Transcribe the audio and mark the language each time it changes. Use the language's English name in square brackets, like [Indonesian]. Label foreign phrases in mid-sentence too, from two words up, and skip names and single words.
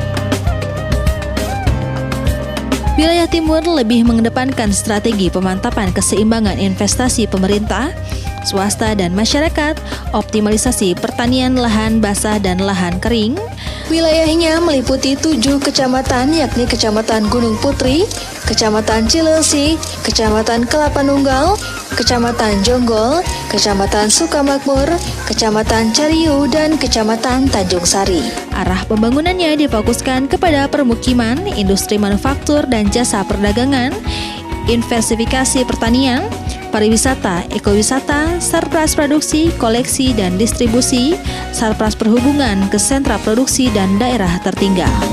[Indonesian] Wilayah Timur lebih mengedepankan strategi pemantapan keseimbangan investasi pemerintah, swasta dan masyarakat, optimalisasi pertanian lahan basah dan lahan kering. Wilayahnya meliputi 7 kecamatan yakni Kecamatan Gunung Putri, Kecamatan Cilengsi, Kecamatan Kelapa Nunggal, Kecamatan Jonggol, Kecamatan Sukamakmur, Kecamatan Cariu, dan Kecamatan Tanjung Sari. Arah pembangunannya difokuskan kepada permukiman, industri manufaktur dan jasa perdagangan, diversifikasi pertanian, pariwisata, ekowisata, sarpras produksi, koleksi dan distribusi, sarpras perhubungan ke sentra produksi dan daerah tertinggal.